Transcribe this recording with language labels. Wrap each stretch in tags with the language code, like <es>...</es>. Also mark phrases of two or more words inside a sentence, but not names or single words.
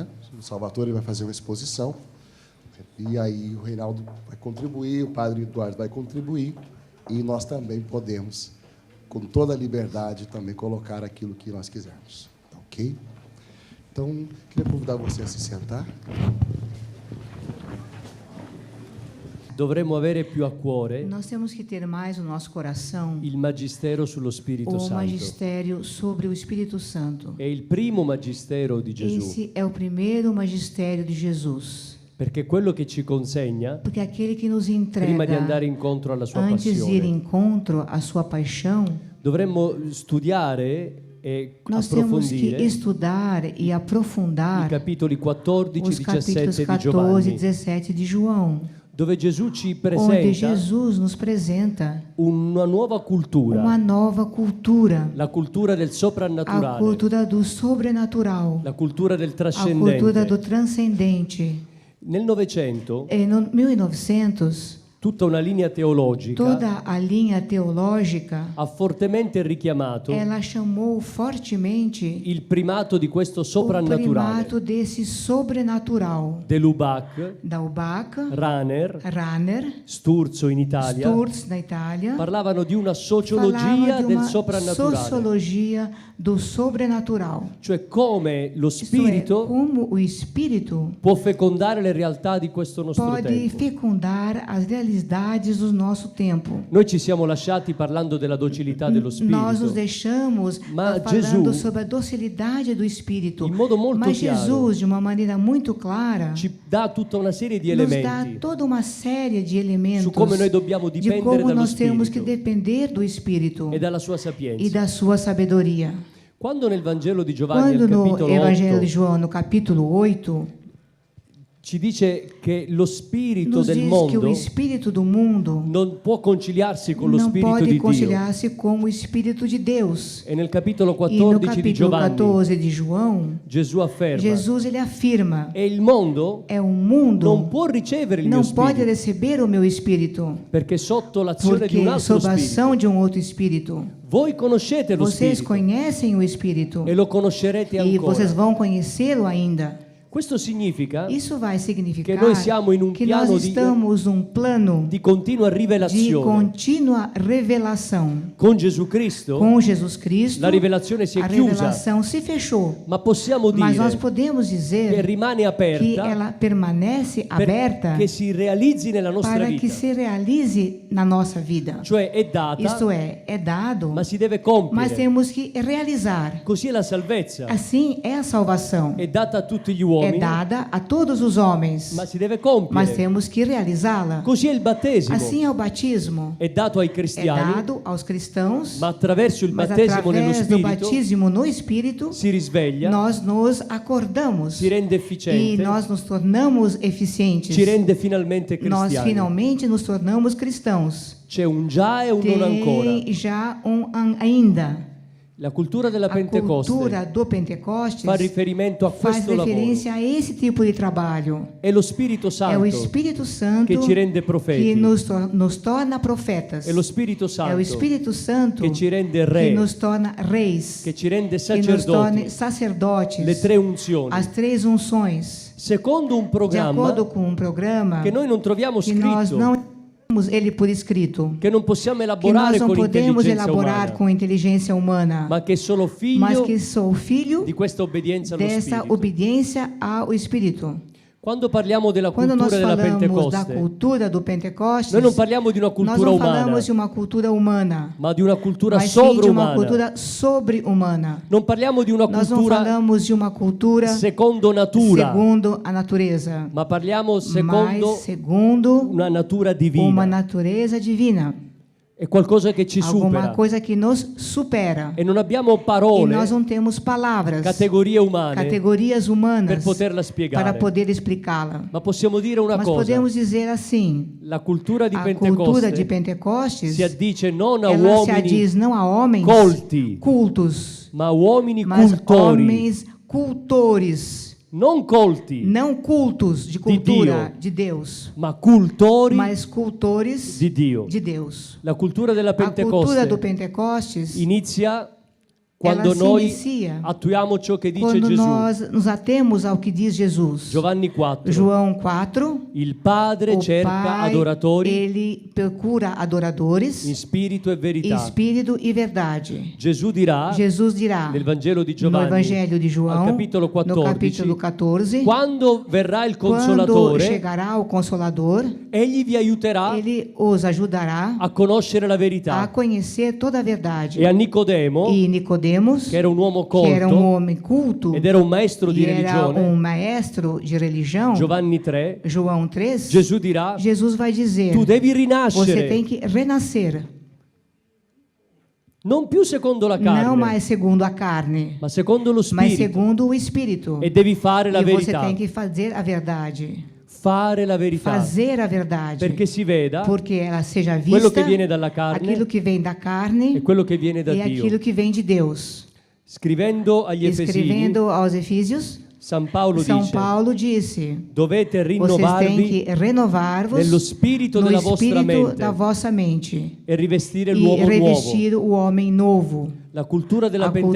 <pt>O Salvatore vai fazer uma exposição, e aí o Reinaldo vai contribuir, o Padre Eduardo vai contribuir, e nós também podemos, com toda a liberdade, também colocar aquilo que nós quisermos. Tá ok? Então, queria convidar você a se sentar.</pt> <it>Dovremmo avere più a cuore</it> <pt>Nós temos que ter mais no nosso coração</pt> <it>il magistero sullo Spirito o Santo.</it> <pt>magistério sobre o Espírito Santo.</pt> <it>È il primo magistero di Gesù,</it> <pt>Esse é o primeiro magistério de Jesus,</pt> <it>perché quello che ci consegna,</it> <pt>porque aquele que nos</pt> <it>prima di andare</it> <pt>entrega</pt> <it>incontro alla sua</it> <pt>antes de ir</pt> <it>passione,</it> <pt>incontro à sua paixão,</pt> <it>dovremmo studiare e</it> <pt>nós temos que</pt> <it>approfondire</it> <pt>estudar e</pt> <it>i</it> <pt>aprofundar</pt> <it>capitoli 14</it> <pt>os capítulos</pt> <it>17 di</it> <pt>14 e</pt> <it>Giovanni,</it> <pt>17 de João,</pt> <it>dove Gesù ci</it> <pt>onde</pt> <it>presenta</it> <pt>Jesus nos apresenta</pt> <it>una nuova cultura,</it> <pt>uma nova cultura,</pt> <it>la cultura del</it> <pt>a</pt> <it>soprannaturale,</it> <pt>cultura do sobrenatural,</pt> <it>la cultura del</it> <pt>a cultura</pt> <it>trascendente.</it> <pt>do transcendente.</pt> <it>Nel Novecento,</it> <pt>E no 1900,</pt> <it>tutta una linea teologica</it> <pt>toda a linha teológica,</pt> <it>ha fortemente richiamato</it> <pt>ela chamou fortemente</pt> <it>il primato di questo</it> <pt>o</pt> <it>soprannaturale.</it> <pt>primato desse sobrenatural.</pt> <it>De Lubac,</it> <pt>Da Ubach,</pt> <it>Rahner,</it> <pt>Rahner,</pt> <it>Sturzo in Italia</it> <pt>Sturz na Itália,</pt> <it>parlavano di una</it> <pt>falava</pt> <it>sociologia</it> <pt>de</pt> <it>del</it> <pt>uma</pt> <it>soprannaturale,</it> <pt>sociologia do sobrenatural.</pt> <it>cioè come lo</it> <pt>Isto é,</pt> <it>spirito</it> <pt>como o Espírito</pt> <it>può fecondare le realtà di questo nostro</it> <pt>pode</pt> <it>tempo.</it> <pt>fecundar as realidades do nosso tempo.</pt> <it>Noi ci siamo lasciati parlando della docilità dello</it> <pt>Nós nos</pt> <it>spirito,</it> <pt>deixamos</pt> <it>Ma</it> <pt>falando</pt> <it>Gesù,</it> <pt>sobre a docilidade do Espírito.</pt> <it>in modo molto</it> <pt>Mas</pt> <it>chiaro,</it> <pt>Jesus, de uma maneira muito clara,</pt> <it>ci dà tutta una serie di</it> <pt>nos dá</pt> <it>elementi</it> <pt>toda uma série de elementos</pt> <it>su come noi dobbiamo</it> <pt>de</pt> <it>dipendere</it> <pt>como</pt> <it>dallo</it> <pt>nós temos que</pt> <it>spirito</it> <pt>depender do Espírito</pt> <it>e dalla sua</it> <pt>e</pt> <it>sapienza.</it> <pt>da sua sabedoria.</pt> <it>Quando nel Vangelo di Giovanni</it> <pt>Quando</pt> <it>al</it> <pt>no</pt> <it>capitolo</it> <pt>Evangelho</pt> <it>8</it> <pt>de João, no capítulo 8,</pt> <it>ci dice che lo spirito</it> <pt>nos</pt> <it>del</it> <pt>diz que o</pt> <it>mondo</it> <pt>Espírito do mundo</pt> <it>non può conciliarsi con lo</it> <pt>não</pt> <it>spirito</it> <pt>pode</pt> <it>di Dio.</it> <pt>conciliar-se com o Espírito de Deus.</pt> <it>E nel capitolo</it> <pt>E no</pt> <it>14 di</it> <pt>capítulo</pt> <it>Giovanni</it> <pt>14 de João,</pt> <it>Gesù afferma</it> <pt>Jesus ele afirma:</pt> <it>e il mondo</it> <pt>é um mundo</pt> <it>non può ricevere il mio</it> <pt>não pode</pt> <it>spirito</it> <pt>receber o meu espírito,</pt> <it>perché sotto l'azione di un</it> <pt>porque</pt> <it>altro</it> <pt>sob a ação</pt> <it>spirito.</it> <pt>de um outro espírito.</pt> <it>Voi conoscete lo</it> <pt>Vocês</pt> <it>spirito</it> <pt>conhecem o espírito</pt> <it>e lo conoscerete</it> <pt>e vocês</pt> <it>ancora.</it> <pt>vão conhecê-lo ainda.</pt> <it>Questo significa</it> <pt>Isso vai significar</pt> <it>che noi siamo in un</it> <pt>que nós</pt> <it>piano di</it> <pt>estamos num plano</pt> <it>di continua</it> <pt>de</pt> <it>rivelazione.</it> <pt>contínua revelação.</pt> <it>Con Gesù Cristo</it> <pt>Com Jesus Cristo,</pt> <it>la rivelazione si</it> <pt>a</pt> <it>è chiusa,</it> <pt>revelação se fechou,</pt> <it>ma possiamo</it> <pt>mas nós</pt> <it>dire</it> <pt>podemos</pt> <it>che</it> <pt>dizer</pt> <it>rimane</it> <pt>que</pt> <it>aperta</it> <pt>ela permanece aberta</pt> <it>perché si realizzi nella nostra</it> <pt>para que</pt> <it>vita.</it> <pt>se realize na nossa vida.</pt> <it>Cioè è data,</it> <pt>Isto é dado,</pt> <it>ma si deve</it> <pt>mas</pt> <it>compiere.</it> <pt>temos que realizar.</pt> <it>Così è la salvezza.</it> <pt>Assim é a salvação.</pt> <it>È data a tutti gli</it> <pt>É</pt> <it>uomini,</it> <pt>dada a todos os homens,</pt> <it>ma si deve</it> <pt>mas</pt> <it>compiere.</it> <pt>temos que realizá-la.</pt> <it>Così è il battesimo.</it> <pt>Assim é o batismo.</pt> <it>È dato ai</it> <pt>É</pt> <it>cristiani,</it> <pt>dado aos cristãos,</pt> <it>ma attraverso il</it> <pt>mas</pt> <it>battesimo nello</it> <pt>através do</pt> <it>Spirito</it> <pt>batismo no Espírito,</pt> <it>si risveglia,</it> <pt>nós nos acordamos</pt> <it>si rende</it> <pt>e</pt> <it>efficiente,</it> <pt>nós nos tornamos eficientes.</pt> <it>ci rende finalmente</it> <pt>Nós</pt> <it>cristiani.</it> <pt>finalmente nos tornamos cristãos.</pt> <it>C'è un già e un non ancora.</it> <pt>Tem já ainda.</pt> <it>La cultura della</it> <pt>A</pt> <it>Pentecoste</it> <pt>cultura do Pentecostes</pt> <it>fa riferimento a</it> <pt>faz</pt> <it>questo lavoro.</it> <pt>referência a esse tipo de trabalho.</pt> <it>È lo Spirito</it> <pt>É o</pt> <it>Santo</it> <pt>Espírito Santo</pt> <it>che ci rende</it> <pt>que</pt> <it>profeti.</it> <pt>nos torna profetas.</pt> <it>È lo Spirito</it> <pt>É o</pt> <it>Santo</it> <pt>Espírito Santo</pt> <it>che ci rende</it> <pt>que</pt> <it>re,</it> <pt>nos torna reis,</pt> <it>che ci rende</it> <pt>que nos torna</pt> <it>sacerdoti.</it> <pt>sacerdotes.</pt> <it>Le tre unzioni.</it> <pt>As três unções.</pt> <it>Secondo un</it> <pt>De</pt> <it>programma</it> <pt>acordo com um programa</pt> <it>che noi non troviamo</it> <pt>que nós</pt> <it>scritto,</it> <pt>não temos ele por escrito,</pt> <it>che non possiamo</it> <pt>que nós</pt> <it>elaborare</it> <pt>não</pt> <it>con</it> <pt>podemos</pt> <it>intelligenza</it> <pt>elaborar</pt> <it>umana,</it> <pt>com inteligência humana,</pt> <it>ma che sono</it> <pt>mas</pt> <it>figlio</it> <pt>que sou filho</pt> <it>di questa obbedienza allo</it> <pt>dessa</pt> <it>Spirito.</it> <pt>obediência ao Espírito.</pt> <it>Quando parliamo della</it> <pt>Quando nós</pt> <it>cultura della</it> <pt>falamos da</pt> <it>Pentecoste,</it> <pt>cultura do Pentecostes,</pt> <it>noi non parliamo di una</it> <pt>nós</pt> <it>cultura</it> <pt>não</pt> <it>umana,</it> <pt>falamos de uma cultura humana,</pt> <it>ma di una cultura</it> <pt>mas sim de uma</pt> <it>sovrumana.</it> <pt>cultura sobre-humana.</pt> <it>Non parliamo di una</it> <pt>Nós não</pt> <it>cultura</it> <pt>falamos de uma cultura</pt> <it>secondo natura,</it> <pt>segundo a natureza,</pt> <it>ma parliamo secondo</it> <pt>mas segundo</pt> <it>una natura</it> <pt>uma</pt> <it>divina.</it> <pt>natureza divina.</pt> <it>è qualcosa che ci</it> <pt>alguma</pt> <it>supera.</it> <pt>coisa que nos supera.</pt> <it>E non abbiamo</it> <pt>E</pt> <it>parole,</it> <pt>nós não temos palavras,</pt> <it>categorie umane</it> <pt>categorias</pt> <it>per</it> <pt>humanas</pt> <it>poterla</it> <pt>para</pt> <it>spiegare.</it> <pt>poder explicá-la.</pt> <it>Ma possiamo dire una</it> <pt>Mas</pt> <it>cosa,</it> <pt>podemos dizer assim,</pt> <it>la cultura di</it> <pt>a cultura de</pt> <it>Pentecoste</it> <pt>Pentecostes,</pt> <it>si addice non a</it> <pt>ela se</pt> <it>uomini,</it> <pt>addiz não a homens</pt> <it>colti,</it> <pt>cultos,</pt> <it>ma a uomini</it> <pt>mas</pt> <it>cultori,</it> <pt>homens cultores,</pt> <it>non colti,</it> <pt>não cultos de cultura de Deus,</pt> <it>ma cultori</it> <pt>mas cultores</pt> <it>di Dio.</it> <pt>de Deus.</pt> <it>La cultura della</it> <pt>A cultura do</pt> <it>Pentecoste</it> <pt>Pentecostes,</pt> <it>inizia quando</it> <pt>ela se</pt> <it>noi</it> <pt>inicia</pt> <it>attuiamo ciò che dice</it> <pt>quando</pt> <it>Gesù.</it> <pt>nós nos atemos ao que diz Jesus.</pt> <it>Giovanni 4.</it> <pt>João 4,</pt> <it>Il Padre</it> <pt>o</pt> <it>cerca</it> <pt>Pai,</pt> <it>adoratori</it> <pt>ele procura adoradores</pt> <it>in spirito e</it> <pt>em</pt> <it>verità.</it> <pt>espírito e verdade.</pt> <it>Gesù dirà</it> <pt>Jesus dirá</pt> <it>nel Vangelo di</it> <pt>no</pt> <it>Giovanni,</it> <pt>Evangelho de</pt> <it>al</it> <pt>João,</pt> <it>capitolo 14,</it> <pt>no capítulo 14,</pt> <it>quando verrà il</it> <pt>quando</pt> <it>Consolatore,</it> <pt>chegará o Consolador,</pt> <it>egli vi aiuterà</it> <pt>ele os ajudará</pt> <it>a conoscere la</it> <pt>a</pt> <it>verità.</it> <pt>conhecer toda a verdade.</pt> <it>E a Nicodemo,</it> <pt>E Nicodemos,</pt> <it>che era un uomo</it> <pt>que era</pt> <it>colto</it> <pt>homem culto</pt> <it>ed era un maestro di</it> <pt>e era</pt> <it>religione,</it> <pt>maestro de religião,</pt> <it>Giovanni 3,</it> <pt>João 3,</pt> <it>Gesù dirà,</it> <pt>Jesus vai dizer,</pt> <it>tu devi</it> <pt>você</pt> <it>rinascere,</it> <pt>tem que renascer,</pt> <it>non più secondo la</it> <pt>não</pt> <it>carne,</it> <pt>mais segundo a carne,</pt> <it>ma secondo lo</it> <pt>mas</pt> <it>Spirito.</it> <pt>segundo o Espírito.</pt> <it>E devi fare la</it> <pt>E você</pt> <it>verità.</it> <pt>tem que fazer a verdade.</pt> <it>Fare la verità.</it> <pt>Fazer a verdade.</pt> <it>Perché si veda</it> <pt>Porque ela seja</pt> <it>quello</it> <pt>vista,</pt> <it>che viene dalla carne</it> <pt>aquilo que vem da carne</pt> <it>e quello che viene da</it> <pt>e</pt> <it>Dio.</it> <pt>aquilo que vem de Deus.</pt> <it>Scrivendo agli Efesini,</it> <pt>Escrevendo aos Efísios,</pt> <it>San Paolo</it> <pt>São</pt> <it>dice,</it> <pt>Paulo disse:</pt> <it>dovete</it> <pt>vocês têm</pt> <it>rinnovarvi</it> <pt>que renovar-vos</pt> <it>nello spirito</it> <pt>no</pt> <it>della vostra</it> <pt>espírito</pt> <it>mente</it> <pt>da vossa mente</pt> <it>e rivestire</it> <pt>e</pt> <it>l'uomo nuovo.</it> <pt>revestir o homem novo.</pt> <it>La cultura della</it> <pt>A cultura</pt>